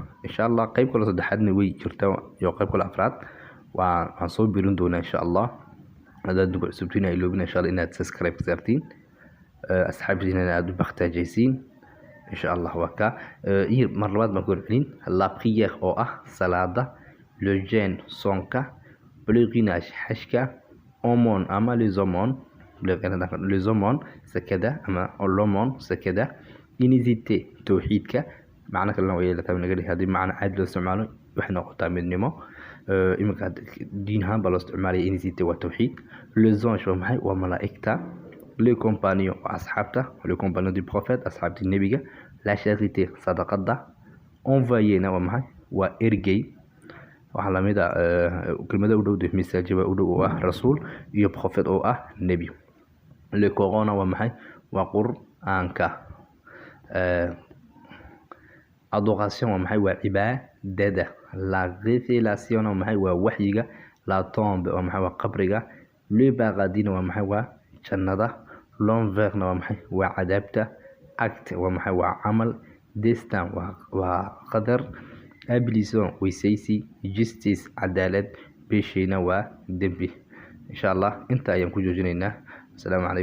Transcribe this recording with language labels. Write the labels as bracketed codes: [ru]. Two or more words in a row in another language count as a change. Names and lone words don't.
[ar] insha Allah [so] qayb kale saddexaadna way jirtaa iyo qayb kale afraad waan soo biirin doonaa [ar] insha Allah. [so] hadaad nagu cusubtiin ay loobin [ar] insha Allah [so] inaad subscribe saartiin asxaabtiina aad u baaxtaajaysiin [ar] insha Allah. [so] waa ka mar labaad baan ku celin. [fr] La prière [so] oo ah salaada. [fr] Le jeûne [so] soonka. Pèlerinage xajka. Aumône ama [fr] les aumônes [so] sakada ama l'aumône sakada. Unicité tawxiidka. macna kalena way yeelataa naga dhigay haddii macna caadi loo isticmaalo waxay noqotaa midnimo. iminka diin ahaan baa loo isticmaalaya inay waa tawxiid. [fr] Les anges [so] waa maxay? Waa malaa'igta. [fr] Les compagnons [so] waa asxaabta, [fr] les compagnons du prophète, [so] asxaabtii nebiga. [fr] La charité [so] sadaqada. Envoyé-na waa maxay? Waa ergey. waxaa lamid ah kelmada u dhow message u dhow oo ah rasuul iyo prophet oo ah nebi. Le Coran waa maxay? Waa qur'aanka. Adoration waa maxay? Waa cibaadada. [fr] La révélation [so] waa maxay? Waa waxyiga. [fr] La tombe [so] waa maxay? Waa qabriga. [fr] Le paradis [so] waa maxay? Waa jannada. L'enfer waa maxay? Waa cadaabta. Acte waa maxay? Waa camal. Destin waa qadar. Abilison weysaysi. Justice cadaalad. Péché-na waa dembi. [ar] insha Allah [so] inta ayaan ku joojinaynaa.